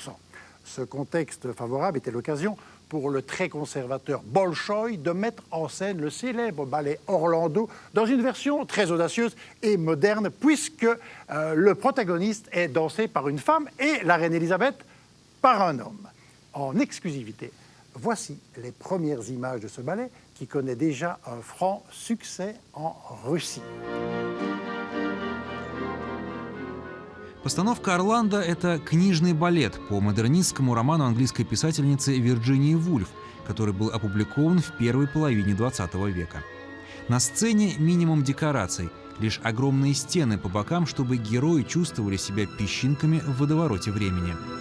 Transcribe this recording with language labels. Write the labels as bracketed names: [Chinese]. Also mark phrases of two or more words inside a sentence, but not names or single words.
[French] Ce contexte favorable était l'occasion pour le très conservateur Bolchoï de mettre en scène le célèbre ballet Orlando dans une version très audacieuse et moderne, puisque le protagoniste est dansé par une femme et la reine Elisabeth par un homme. En exclusivité, voici les premières images de ce ballet qui connaît déjà un franc succès en Russie. [Russian] Постановка «Орландо» — это книжный балет по модернистскому роману английской писательницы Вирджинии Вульф, который был опубликован в первой половине XX века. На сцене минимум декораций, лишь огромные стены по бокам, чтобы герои чувствовали себя песчинками в водовороте времени.